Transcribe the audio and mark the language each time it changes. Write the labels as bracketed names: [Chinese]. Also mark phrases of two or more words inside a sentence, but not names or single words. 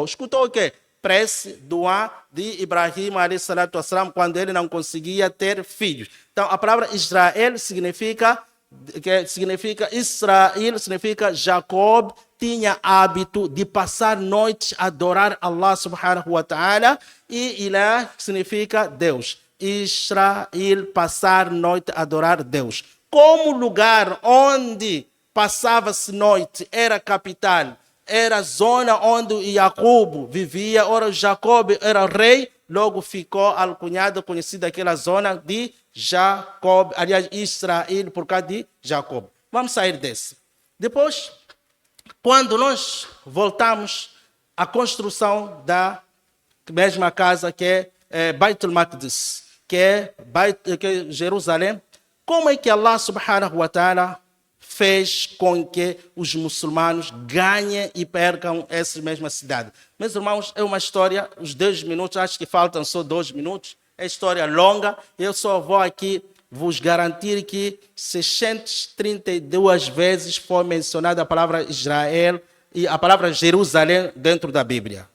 [Portuguese] Escutou o quê? Prece, doa de Ibrahim, quando ele não conseguia ter filhos. Então, a palavra Israel significa Israel, significa Jacob tinha hábito de passar noites a adorar [Arabic] الله سبحانه وتعالى, [Portuguese] e Ilah significa Deus. Israel, passar noite a adorar Deus. Como lugar onde passava-se noite era capital, era a zona onde Jacob vivia, ora Jacob era rei, logo ficou alcunhado, conhecida aquela zona de Jacob, aliás, Israel, por causa de Jacob. Vamos sair desse. Depois, quando nós voltamos à construção da mesma casa que é Beit al-Maqdis, que é Jerusalém, como é que [Arabic] الله سبحانه وتعالى [Portuguese] fez com que os muçulmanos ganhem e percam essa mesma cidade? Meus irmãos, é uma história, os 2 minutos, acho que faltam só 2 minutos, é história longa, eu só vou aqui vos garantir que 632 vezes foi mencionada a palavra Israel e a palavra Jerusalém dentro da Bíblia.